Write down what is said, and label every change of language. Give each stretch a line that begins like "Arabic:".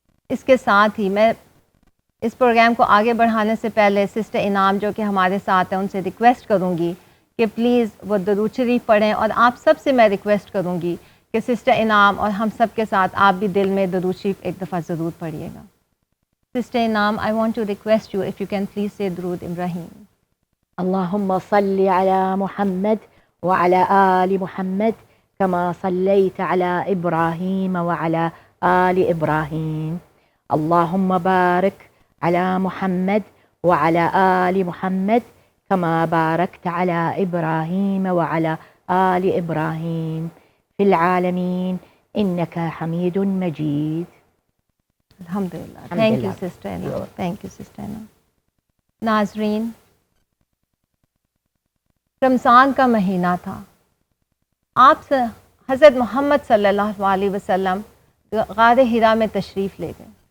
Urdu: اس کے ساتھ ہی میں اس پروگرام کو آگے بڑھانے سے پہلے سسٹر انعام جو کہ ہمارے ساتھ ہیں، ان سے ریکویسٹ کروں گی کہ پلیز وہ درود شریف پڑھیں، اور آپ سب سے میں ریکویسٹ کروں گی کہ سسٹر انعام اور ہم سب کے ساتھ آپ بھی دل میں درود شریف ایک دفعہ ضرور پڑھیے گا۔ سسٹر انعام،
English: I want to request you if you can please say
Urdu: درود ابراہیم۔
Arabic: اللهم صل على محمد وعلى آل محمد كما صليت على إبراهيم وعلى آل إبراهيم. اللهم بارك على محمد وعلى آل محمد كما باركت على إبراهيم وعلى آل إبراهيم في العالمين إنك حميد مجيد.
Urdu: الحمدللہ۔ تھینک یو سسٹر انعام، تھینک یو سسٹر انعام۔ ناظرین، رمضان کا مہینہ تھا، آپ سے حضرت محمد صلی اللہ علیہ وسلم غار حرا میں تشریف لے گئے،